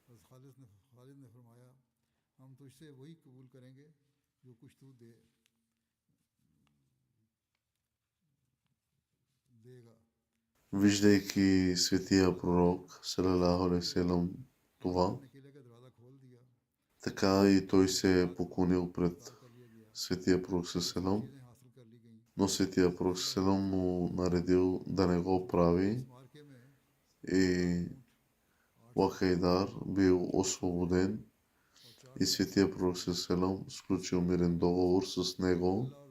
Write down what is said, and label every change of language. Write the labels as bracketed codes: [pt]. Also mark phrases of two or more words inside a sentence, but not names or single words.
[bg] Виждайки светия пророк [ar] صلى الله عليه وسلم [bg] това, така и той се е поклонил пред светия пророк ﷺ, но светия пророк ﷺ му наредил да не го прави и Уакайдар бил освободен и светия пророк ﷺ сключил мирен договор с него,